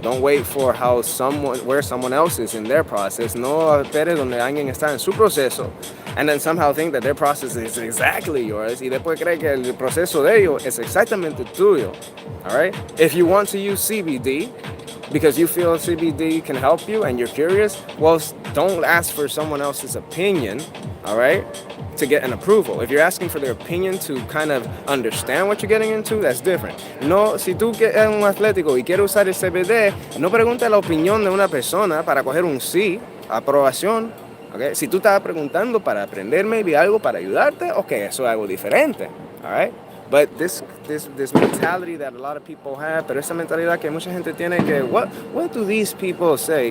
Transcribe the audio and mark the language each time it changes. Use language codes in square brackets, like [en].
[en] Don't wait for where someone else is in their process. [es] No esperes donde alguien está en su proceso. [en] And then somehow think that their process is exactly yours. [es] Y después cree que el proceso de ellos es exactamente tuyo. [en] All right? If you want to use CBD, because you feel CBD can help you and you're curious, well, don't ask for someone else's opinion, all right, to get an approval. If you're asking for their opinion to kind of understand what you're getting into, that's different. [es] No, si tú eres un atlético y quieres usar el CBD, no preguntes la opinión de una persona para coger un sí, aprobación. Okay? Si tú estás preguntando para aprender maybe algo para ayudarte, okay, eso es algo diferente, all right? [en] But this mentality that a lot of people have, [es] pero esa mentalidad que mucha gente tiene que, [en] what do these people say?